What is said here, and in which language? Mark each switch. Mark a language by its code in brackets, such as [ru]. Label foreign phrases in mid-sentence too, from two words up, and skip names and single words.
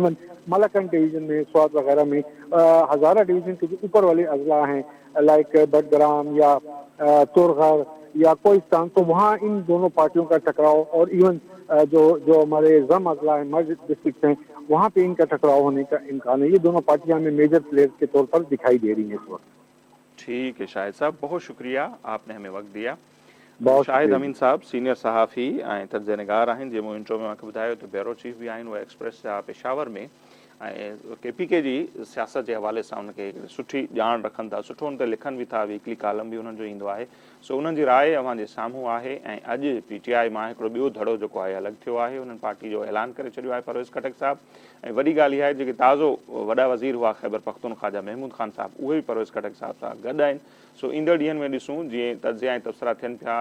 [ur] ایون ملاکنڈ ڈویژن میں، سوات وغیرہ میں، ہزارہ ڈویژن کے جو اوپر والے اضلاع ہیں لائک بڈگرام یا تورغر یا کوہستان، تو وہاں ان دونوں پارٹیوں کا ٹکراؤ، اور ایون جو ہمارے ضم اضلاع ہے है, [en] merged districts [ur] ہیں، وہاں پے ان کا ٹکراؤ ہونے کا امکان ہے. یہ دونوں پارٹیاں ہمیں [en] major players [ur] کے طور پر دکھائی دے رہی ہیں اس وقت. ٹھیک ہے شاہد صاحب، بہت شکریہ آپ نے ہمیں وقت دیا. शाहिद [sd] अमीन साहब सीनियर सहाफ़ी ऐं तर्जनिगार आहिनि, जंहिं इंट्रो में मूंखे ॿुधायो त [en] bureau chief [sd] भी आहिनि, उहे एक्सप्रेस जा पेशावर में केपीके जी सियासत [ur] کے حوالے سے ان کے [sd] सुठी जान रखन था, सुठो उन ते लिखनि भी था, [en] weekly column [sd] भी उन्हनि जो ईंदो आहे। सो उन्हनि जी राय अव्हां जे साम्हूं आहे। ऐं अॼु पीटीआई मां हिकिड़ो ॿियो धड़ो जेको आहे अलॻि थियो आहे, उन्हनि पार्टी जो ऐलान करे छॾियो आहे परवेज़ खट्टर साहब। ऐं वॾी ॻाल्हि इहा आहे जेके ताज़ो वॾा वज़ीर हुआ ख़ैबर पख्तूनख्वा जा महमूद खान साहब, उहे भी परवेज़ खट्टर साहब सां गॾु आहिनि। सो ईंदड़ ॾींहंनि में ॾिसूं जीअं तजिया ऐं तबसरा थियनि पिया।